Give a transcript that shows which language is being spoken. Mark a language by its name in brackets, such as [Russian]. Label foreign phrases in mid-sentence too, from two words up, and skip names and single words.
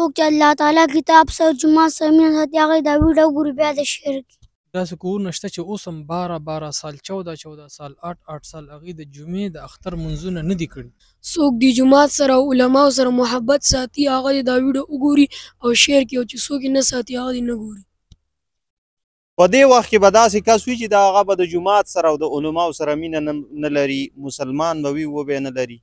[Pashto] الله تعالی کتاب سره جماعت سره مینه ساتي هغه دا ویډیو ګوري بیا د شیر کړي. داسې کورونه شته چې اوس هم 12 سال 14 سال 8 سال هغوی د جمعې د اختر منځونه نه دي کړي. څوک د جماعت سره او علماو سره محبت ساتي هغه دا ویډیو وګوري او شیر کړي، او چې څوک یې نه ساتي هغه دې نه ګوري. په دې وخت کې به داسې کس وي چې د هغه به د جماعت سره او د علماو سره مینه نه لري، مسلمان به وي و به نه لري.